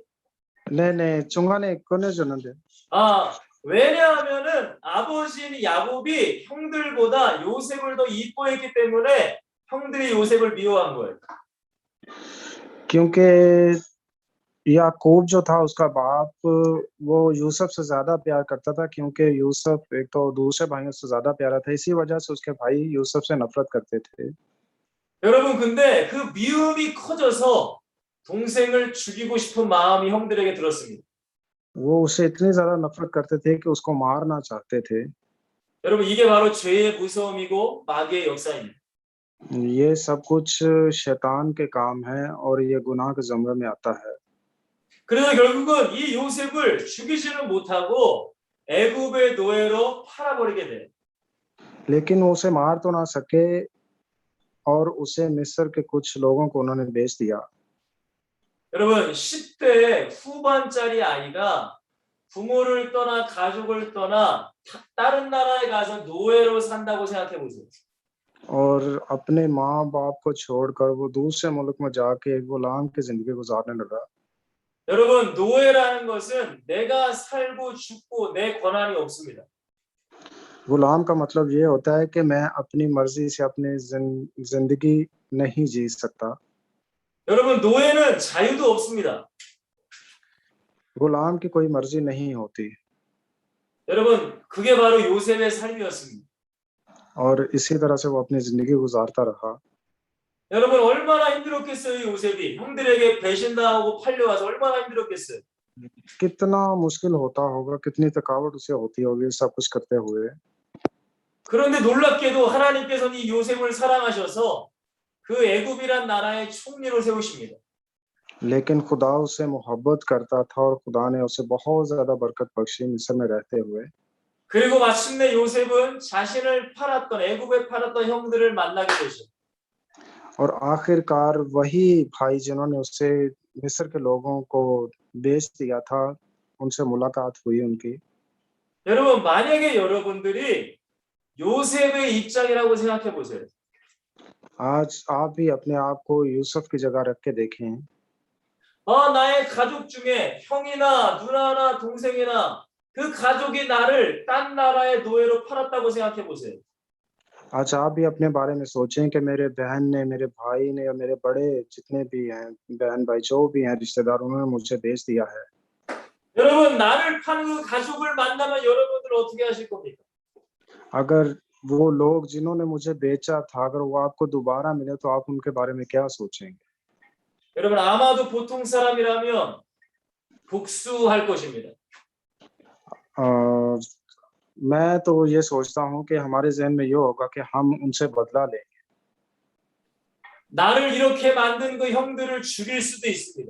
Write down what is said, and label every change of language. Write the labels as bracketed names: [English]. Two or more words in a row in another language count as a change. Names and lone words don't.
[Korean] 네네, 중간에 끊어졌는데. 왜냐하면은 아버지인 야곱이 형들보다 요셉을 더 이뻐했기 때문에 형들이 요셉을 미워한 거예요. [Hindi] क्योंकि याकूब जो था उसका बाप वो यूसुफ से ज्यादा प्यार करता था, क्योंकि यूसुफ एक तो दूसरे भाइयों से ज्यादा प्यारा था, इसी वजह से उसके भाई यूसुफ से नफरत करते थे। [Korean] 여러분 근데 그 미움이 커져서 동생을 죽이고 싶은 마음이 형들에게 들었습니다. [Hindi] वो उसे इतनी ज्यादा नफरत करते थे कि उसको मारना चाहते थे। [Korean] 여러분 이게 바로 죄의 무서움이고 마귀의 역사입니다. [Hindi] ये सब कुछ शैतान के काम है और ये गुनाह के ज़मरे में आता है। [Korean] 그래서 결국은 이 요셉을 죽이지는 못하고 애굽의 노예로 팔아버리게 돼요. [Hindi] लेकिन वो उसे मार तो ना सके और उसे मिस्र के कुछ लोगों को उन्होंने बेच दिया। [Korean] 여러분 10대 후반짜리 아이가 부모를 떠나 가족을 떠나 다른 나라에 가서 노예로 산다고 생각해 보세요. [Hindi] और अपने माँ बाप को छोड़कर वो दूसरे मुल्क में जाके एक गुलाम की जिंदगी गुजारने लगा। [Korean] 여러분 노예라는 것은 내가 살고 죽고 내 권한이 없습니다. [Hindi] गुलाम का मतलब ये होता है कि मैं अपनी मर्जी से अपनी जिंदगी नहीं जी सकता। [Korean] 여러분 노예는 자유도 없습니다. [Hindi] गुलाम की कोई मर्जी नहीं होती। [Korean] 여러분 그게 바로 요셉의 삶이었습니다. [Hindi] और इसी तरह से वो अपनी जिंदगी गुजारता रहा। [Korean] 여러분 얼마나 힘들었겠어요 요셉이 형들에게 배신당하고 팔려와서 얼마나 힘들었겠어요. [Hindi] कितना मुश्किल होता होगा, कितनी थकावट उसे होती होगी सब कुछ करते हुए। [Korean] 그런데 놀랍게도 하나님께서는 이 요셉을 사랑하셔서 그 애굽이란 나라의 총리로 세우십니다. [Hindi] लेकिन खुदा उसे मोहब्बत करता था और खुदा ने उसे बहुत ज्यादा बरकत बख्शी मिस्र में रहते हुए। [Korean] 그리고 마침내 요셉은 자신을 팔았던 애굽에 팔았던 형들을 만나게 되죠. [Hindi] और आखिरकार वही भाई जिन्होंने उसे मिस्र के लोगों को बेच दिया था उनसे मुलाकात हुई उनकी। [Korean] 여러분 만약에 여러분들이 요셉의 입장이라고 생각해 보세요. [Hindi] आज आप भी अपने आप को यूसुफ की जगह रख के देखें। [Korean] 나의 가족 중에 형이나 누나나 동생이나 그 가족이 나를 딴 나라의 노예로 팔았다고 생각해 보세요. [Hindi] आज आप भी अपने बारे में सोचें कि मेरे बहन ने, मेरे भाई ने या मेरे बड़े जितने भी हैं बहन भाई जो भी हैं रिश्तेदार उन्होंने मुझे बेच दिया है। [Korean] 여러분 나를 판 그 가족을 만나면 여러분들 어떻게 하실 겁니까? [Hindi] अगर वो लोग जिन्होंने मुझे बेचा था, अगर वो आपको दोबारा मिले तो आप उनके बारे में क्या सोचेंगे? [Korean] 여러분 아마도 보통 사람이라면 복수할 것입니다. [Hindi] मैं तो ये सोचता हूँ कि हमारे जहन में ये होगा कि हम उनसे बदला लें। [Korean] 나를 이렇게 만든 그 형들을 죽일 수도 있습니다.